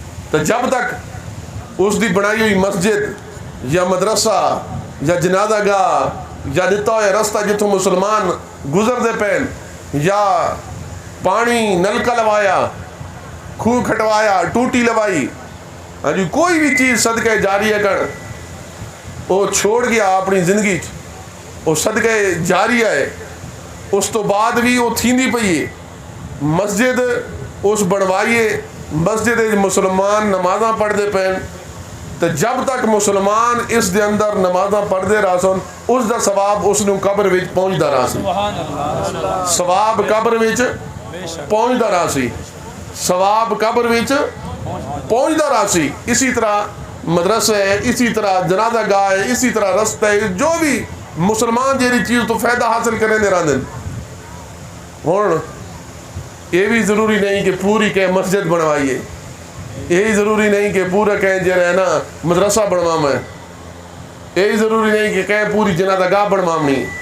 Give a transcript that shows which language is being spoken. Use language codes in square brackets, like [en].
[pa] تو جب تک اس دی بنائی ہوئی مسجد یا مدرسہ یا جنازہ گاہ یا دتا ہوا رستہ جتوں مسلمان گزرتے پین، یا پانی نلکا لوایا، خوہ کھٹوایا، ٹوٹی لوائی، ہاں جی کوئی بھی چیز صدقہ جاریہ کر وہ چھوڑ گیا اپنی زندگی وہ صدقہ جاریہ ہے، اس تو بعد بھی وہ تھیندی پئی ہے. مسجد اس بنوائیے، مسجد مسلمان نمازاں پڑھتے پین، تو جب تک مسلمان اس دے اندر نمازاں پڑھتے رہ سن اس دا ثواب اس نو قبر وچ پہنچدا رہ سی. ثواب قبر وچ پہنچدا رہ سی، ثواب قبر وچ پہنچدا رہ سی. [ur] اسی طرح مدرسہ ہے، اسی طرح جنازہ گاہ ہے، اسی طرح رستہ ہے، جو بھی مسلمان جیری چیز تو فائدہ حاصل کرنے دے رہے ہیں. ہوں یہ بھی ضروری نہیں کہ پوری کہ مسجد بنوائیے، یہی ضروری نہیں کہ پورا کہیں جو ہے نا مدرسہ بنوا میں، یہی ضروری نہیں کہ کہیں پوری جنازہ گاہ بنوانی.